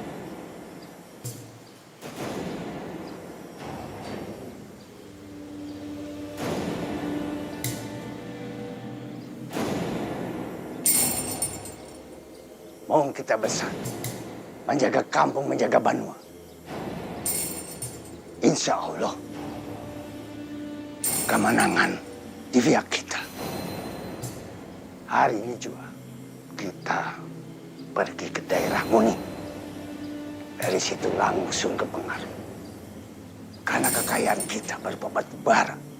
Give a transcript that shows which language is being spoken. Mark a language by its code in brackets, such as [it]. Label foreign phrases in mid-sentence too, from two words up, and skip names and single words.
[id] Mau kita besar, menjaga kampung, menjaga Banua. [ar] Insya Allah, [id] kemenangan di pihak kita. Hari ini juga kita pergi ke daerah Muni. Dari situ langsung ke Pengaruh. Karena kekayaan kita berupa batu bara.